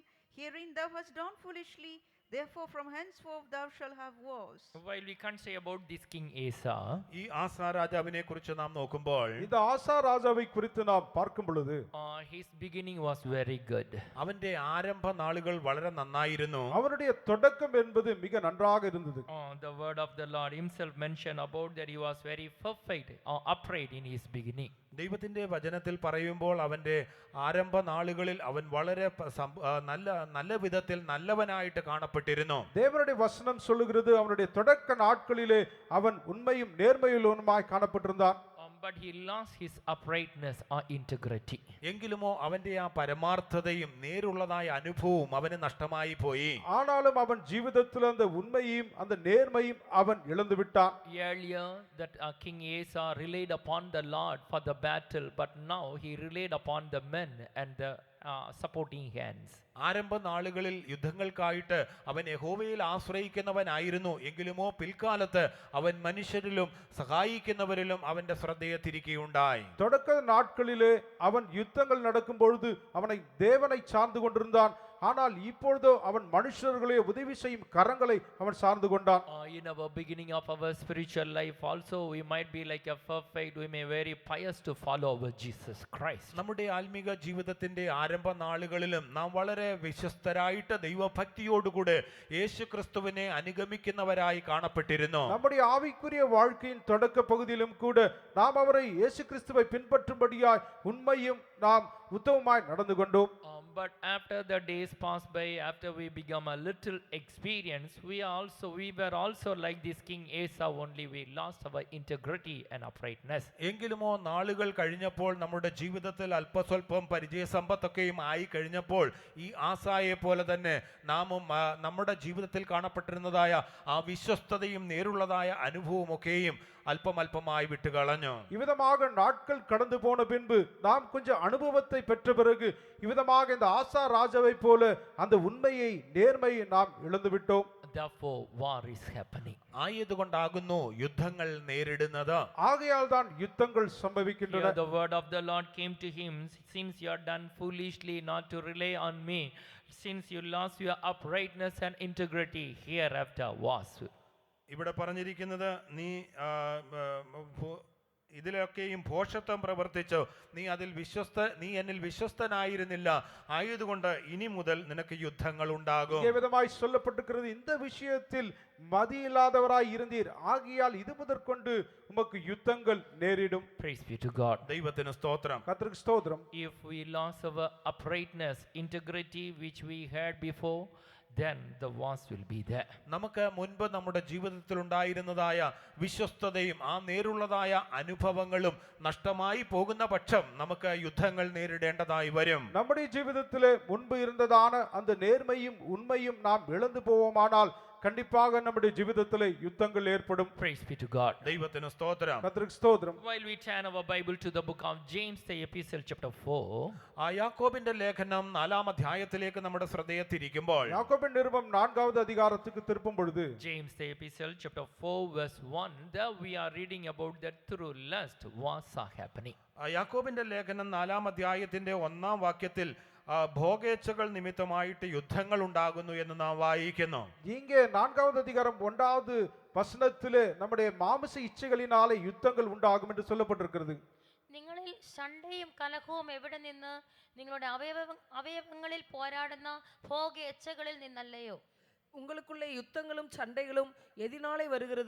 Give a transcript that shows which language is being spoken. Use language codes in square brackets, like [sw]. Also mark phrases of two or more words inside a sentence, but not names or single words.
[en] Herein thou hast done foolishly. Therefore from henceforth thou shalt have wars. While we can't say about this King Asa, [ml] ഈ ആസാ രാജാവിനെ കുറിച്ച് നാം നോക്കുമ്പോൾ [ta] இந்த ஆசா ராஜாவை குறித்து நாம் பார்க்கும் பொழுது, [en] his beginning was very good. [ml] അവന്റെ ആരംഭ നാളുകൾ വളരെ നന്നായിരുന്നു. [ta] அவருடைய தொடக்கம் என்பது மிக நன்றாக இருந்தது. [en] The word of the Lord himself mentioned about that he was very perfect or upright in his beginning. [ml] ദൈവത്തിന്റെ വചനത്തിൽ പറയുമ്പോൾ അവന്റെ ആരംഭ നാളുകളിൽ അവൻ വളരെ നല്ല വിധത്തിൽ നല്ലവനായിട്ട് കാണപ്പെട്ടിരുന്നു. [ta] தேவனுடைய வசனம் சொல்லுகிறது, அவனுடைய தொடக்க நாட்களிலே அவன் உண்மையும் நேர்மையுள்ளவனுமாய் காணப்பட்டிருந்தான். [en] but he lost his uprightness or integrity. [ml] എങ്കിലുമോ അവന്റെ ആ പരമാർത്ഥതയും നേരുള്ളതായ അനുഭവവും അവന് നഷ്ടമായി പോയി. [ta] ஆனாலும் அவன் ஜீவிதத்தில் அந்த உண்மையும் அந்த நேர்மையும் அவன் இழந்து விட்டான். [en] Earlier, that King Asa relied upon the Lord for the battle, but now he relied upon the men and the supporting hands. [ml] ആരംഭ നാളുകളിൽ യുദ്ധങ്ങൾക്കായിട്ട് അവൻ യഹോവയിൽ ആശ്രയിക്കുന്നവനായിരുന്നു. എങ്കിലുമോ പിൽക്കാലത്ത് അവൻ മനുഷ്യരിലും സഹായിക്കുന്നവരിലും അവന്റെ ശ്രദ്ധയെ തിരിക്കുകയുണ്ടായി. [ta] தொடக்க நாட்களிலே அவன் யுத்தங்கள் நடக்கும் பொழுது அவனை தேவனை சார்ந்து கொண்டிருந்தான். ஆனால் இப்பொழுதோ அவன் மனுஷர்களே உதவி செய்யும் கரங்களை அவன் சார்ந்து கொண்டான். [en] In our beginning of our spiritual life also, we might be like a perfect, we may very pious to follow our Jesus Christ. [ml] നമ്മുടെ ആത്മീക ജീവിതത്തിന്റെ ആരംഭ നാളുകളിലും നാം വളരെ വിശ്വസ്തരായിട്ട് ദൈവഭക്തിയോടുകൂടെ യേശു ക്രിസ്തുവിനെ അനുഗമിക്കുന്നവരായി കാണപ്പെട്ടിരുന്നു. [ta] நம்முடைய ஆவிக்குரிய வாழ்க்கையின் தொடக்க பகுதியிலும் கூட நாம் அவரை இயேசு கிறிஸ்துவை பின்பற்றும்படியாய் உண்மையும் நாம் உத்தமமாய் நடந்து கொண்டோம். [en] But after the days passed by, after we become a little experience, we were also like this King Asa, only we lost our integrity and uprightness. [ml] എങ്കിലുമോ നാളുകൾ കഴിഞ്ഞപ്പോൾ നമ്മുടെ ജീവിതത്തിൽ അല്പസ്വല്പം പരിചയസമ്പത്തൊക്കെയും ആയി കഴിഞ്ഞപ്പോൾ ഈ ആസായെ പോലെ തന്നെ നാമും നമ്മുടെ ജീവിതത്തിൽ കാണപ്പെട്ടിരുന്നതായ ആ വിശ്വസ്തതയും നേരുള്ളതായ അനുഭവമൊക്കെയും അല്പമല്പമായി വിട്ടുകളഞ്ഞു. [ta] இவ்விதமாக நாட்கள் கடந்து போன பின்பு நாம் கொஞ்சம் அனுபவத்தை பெற்ற பிறகு இவ்விதமாக இந்த ஆசா ராஜாவை போல அந்த உண்மையை நேர்மையை நாம் இழந்து விட்டோம். [en] Therefore war is happening. [ml] ആയതുകൊണ്ടാകുന്നു യുദ്ധങ്ങൾ നേരിടുന്നത്. [ta] ஆகையால் தான் யுத்தங்கள் சம்பவிக்கின்றன. [en] Here the word of the Lord came to him, since you are done foolishly not to rely on me, since you lost your uprightness and integrity, hereafter was. [ml] ഇവിടെ പറഞ്ഞിരിക്കുന്നത് നീ ഇതിലൊക്കെയും ഭോഷത്വം പ്രവർത്തിച്ചു, നീ എന്നിൽ വിശ്വസ്തനായിരുന്നില്ല, ആയതുകൊണ്ട് ഇനി മുതൽ നിനക്ക് യുദ്ധങ്ങൾ ഉണ്ടാകും. [ta] விதமாய் சொல்லப்பட்டிருக்கிறது, இந்த விஷயத்தில் மதியில்லாதவராய் இருந்தீர், ஆகையால் இது முதற்கொண்டு உமக்கு யுத்தங்கள் நேரிடும். [en] Praise be to God. [ml] ദൈവത്തിന് സ്തോത്രം. [ta] கர்த்தருக்கு ஸ்தோத்திரம். [en] If we lost our uprightness, integrity which we had before, then the wars will be there. [ml] നമുക്ക് മുൻപ് നമ്മുടെ ജീവിതത്തിൽ ഉണ്ടായിരുന്നതായ വിശ്വസ്തതയും ആ നേരുള്ളതായ അനുഭവങ്ങളും നഷ്ടമായി പോകുന്ന പക്ഷം നമുക്ക് യുദ്ധങ്ങൾ നേരിടേണ്ടതായി വരും. [ta] நம்முடைய ஜீவிதத்திலே முன்பு இருந்ததான அந்த நேர்மையும் உண்மையும் நாம் இழந்து போவோமானால் கண்டிப்பாக நம்முடைய ஜீவிதத்திலே யுத்தங்கள் ஏற்படும். [en] Praise be to God. [ml] ദൈവത്തിന് സ്തോത്രം. [ta] கர்த்தருக்கு ஸ்தோத்திரம். [en] While we turn our Bible to the book of James, the epistle chapter 4, [ml] ആ യാക്കോബിന്റെ ലേഖനം 4-ാം അധ്യായത്തിലേക്ക് നമ്മുടെ ശ്രദ്ധയെ തിരിക്കുമ്പോൾ [ta] யாக்கோபின் நிருபம் 4வது அதிகாரத்துக்கு திருப்பும் பொழுது [en] James the epistle chapter 4 verse 1, there we are reading about that through lust wars are happening. [ml] യാക്കോബിന്റെ ലേഖനം 4-ാം അധ്യായത്തിന്റെ 1-ാം വാക്യത്തിൽ ഭോഗേച്ഛകൾ നിമിത്തമായിട്ട് യുദ്ധങ്ങൾ ഉണ്ടാകുന്നു എന്ന് നാം വായിക്കുന്നു. [ta] இங்கே 4வது அதிகாரம் 1வது வசனத்திலே நம்முடைய மாம்ச இச்சைகளினாலே யுத்தங்கள் உண்டாகும் என்று சொல்லப்பட்டிருக்கிறது. [ml] നിങ്ങളിൽ ശണ്ഠയും കലഹവും എവിടെ നിന്ന്? നിങ്ങളുടെ അവയവങ്ങളിൽ പോരാടുന്ന ഭോഗ എച്ഛകളിൽ നിന്നല്ലയോ? [ta] உங்களுக்குள்ளே யுத்தங்களும் சண்டைகளும் எதினாலே வருகிறது?